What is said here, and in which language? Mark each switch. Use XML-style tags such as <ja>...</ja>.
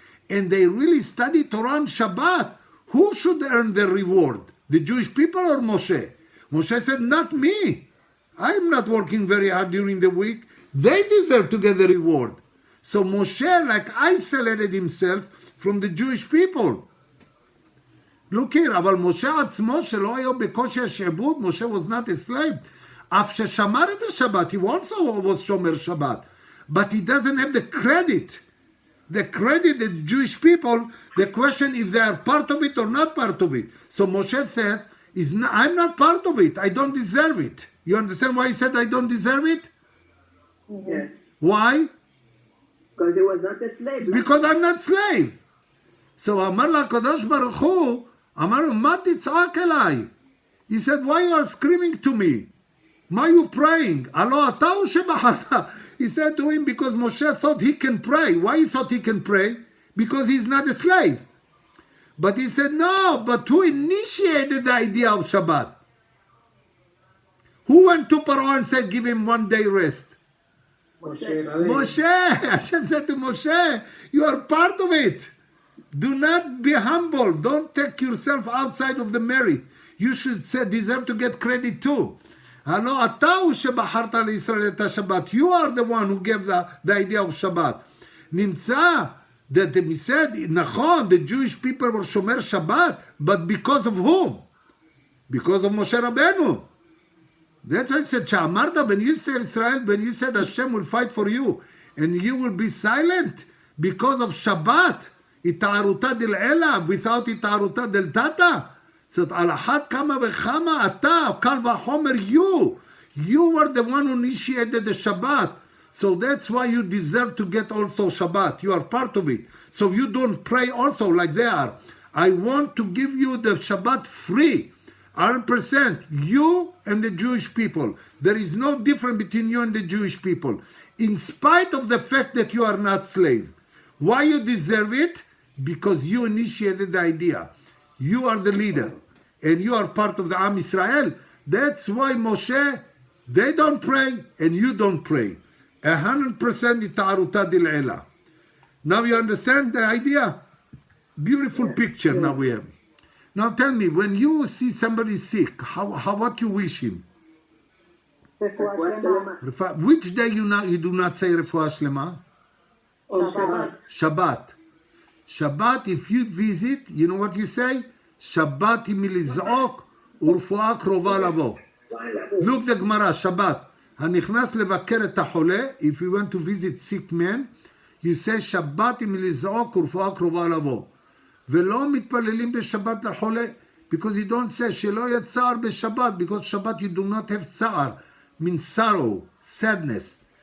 <en>and they really study Torah and Shabbat, who should earn the reward? The Jewish people or Moshe? Moshe said, not me. I'm not working very hard during the week. They deserve to get the reward. So Moshe isolated himself from the Jewish people. Look here,</en> <he>אבל משה עצמו שלא היה בקושי השעבוד, משה</he> <en>was not a slave.</en> <he>אף ששמר את השבת,</he> <en>he also was</en> <he>שומר שבת.</he> <en>But he doesn't have the credit. The credit, the Jewish people, the question if they are part of it or not part of it. So Moshe said, I'm not part of it. I don't deserve it. You understand why he said I don't deserve it? Yes. Why? Because he was not a slave. Because I'm not slave.</en> <he>So אמר לה הקדוש ברוך הוא, אמר לו, מה תצעק אליי?</he> <en>He said, why you are screaming to me? מה you praying?</en> <he>הלא אתה הוא שבחרת?</he> <en>He said to him, because Moshe thought he can pray. Why he thought he can pray? Because he's not a slave. But he said, no, but who initiated the idea of Shabbat? Who went to Paro and said, give him 1 day rest? Moshe. Hashem said to Moshe, you are part of it. Do not be humble. Don't take yourself outside of the merit. You should deserve to get credit too.</en> <he>הלא אתה הוא שבחרת לישראל את השבת.</he> <en>You are the one who gave the idea of Shabbat. נמצא that he said, נכון, the Jewish people were shomer Shabbat, but because of whom? Because of Moshe Rabbeinu. That's why I said, שאמרת, when you said Israel, when you said Hashem will fight for you, and you will be silent because of Shabbat,</en> <he>התערותה דלעילה,</he> <en>without</en> <he>התערותה דלתתה. So על אחת כמה וכמה אתה, קל וחומר you.</he> <en>You were the one who initiated the Shabbat. So that's why you deserve to get also Shabbat. You are part of it. So you don't pray also like they are. I want to give you the Shabbat free. 100%. You and the Jewish people. There is no difference between you and the Jewish people. In spite of the fact that you are not slave. Why you deserve it? Because you initiated the idea. You are the leader. And you are part of the Am Israel. That's why Moshe, they don't pray and you don't pray. 100% ita'aruta dil'ela. Now you understand the idea? Beautiful picture now we have. Now tell me, when you see somebody sick, what you wish him? Which day you do not say Refuah Shlema? Shabbat. Shabbat, if you visit, you know what you say?</en> <he>Shabbat miliz'ok ורפואה קרובה לבוא.</he> <en>Look the Gemara, Shabbat.</en> <he>הנכנס לבקר את החולה,</he> <en>if you want to visit sick man, you say Shabbat miliz'ok</en> <he>ורפואה קרובה לבוא. ולא מתפללים בשבת לחולה,</he> <en>because you don't say</en> <he>שלא יהיה צער בשבת,</he> <en>because Shabbat you do not have צער, means sorrow, sadness.</en>